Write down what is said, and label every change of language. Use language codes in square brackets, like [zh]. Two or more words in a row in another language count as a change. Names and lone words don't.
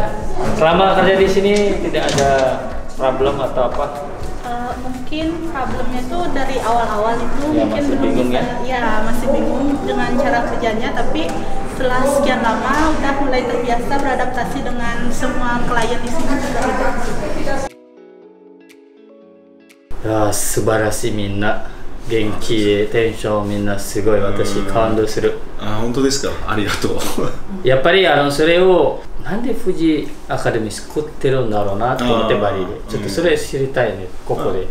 [id] Selama kerja di sini tidak ada problem atau apa? Mungkin problemnya tuh dari awal-awal itu Ya, mungkin masih belum bingung bisa, ya masih bingung dengan cara kerjanya, tapi setelah sekian lama udah mulai terbiasa beradaptasi dengan semua klien di sini juga udah. [ja] いやー素晴らしいみんな元気でテンションみんなすごい私感動するあ、本当ですか。ありがとう。やっぱりそれをなんで富士アカデミー作ってるんだろうなと思ってバリでちょっとそれ知りたいねここで